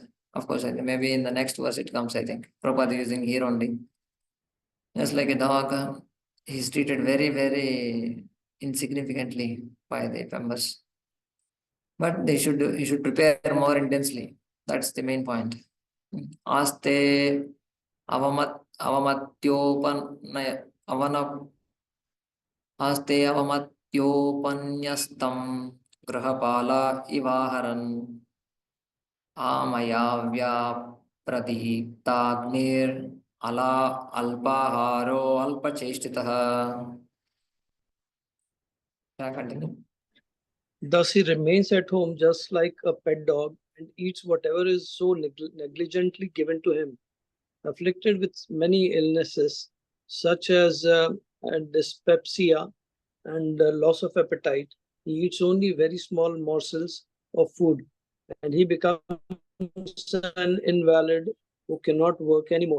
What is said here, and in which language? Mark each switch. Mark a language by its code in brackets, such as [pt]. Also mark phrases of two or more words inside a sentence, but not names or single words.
[en] Of course, I think maybe in the next verse it comes, I think. Prabhupada using here only. Just like a dog, he's treated very, very insignificantly by the members. But he should prepare more intensely. That's the main point. [sa] आस्ते अवमत्योपन्नय अवन आस्ते अवमत्योपन्यस्तं गृहपाल इवाहरन् आमय प्रदीप्ताग्निर् अल अल्पाहारो अल्पचेष्टितः. [en] Continue. Thus, he remains at home just like a pet dog and eats whatever is so negligently given to him. Afflicted with many illnesses, such as dyspepsia and loss of appetite, he eats only very small morsels of food and he becomes an invalid who cannot work anymore.